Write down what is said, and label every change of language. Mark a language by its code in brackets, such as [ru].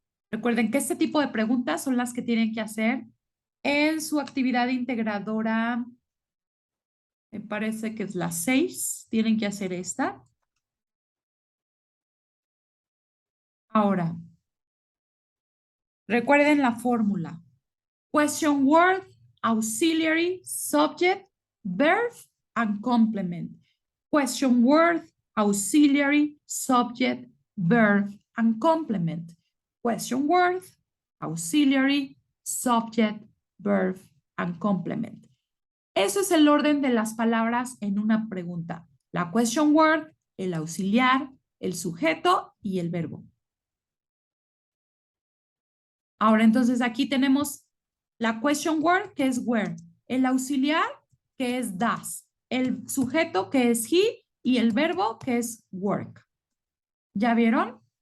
[es] Recuerden que este tipo de preguntas son las que tienen que hacer en su actividad integradora. Me parece que es la 6. Tienen que hacer esta. Ahora, Recuerden la fórmula. [en] Question word, auxiliary, subject, verb, and complement. Question word, auxiliary, subject, verb, and complement. Question word, auxiliary, subject, verb, and complement. [es] Eso es el orden de las palabras en una pregunta. La question word, el auxiliar, el sujeto y el verbo. Ahora, entonces, aquí tenemos la question word, que es where, el auxiliar, que es does, el sujeto, que es he, y el verbo, que es work. ¿Ya vieron?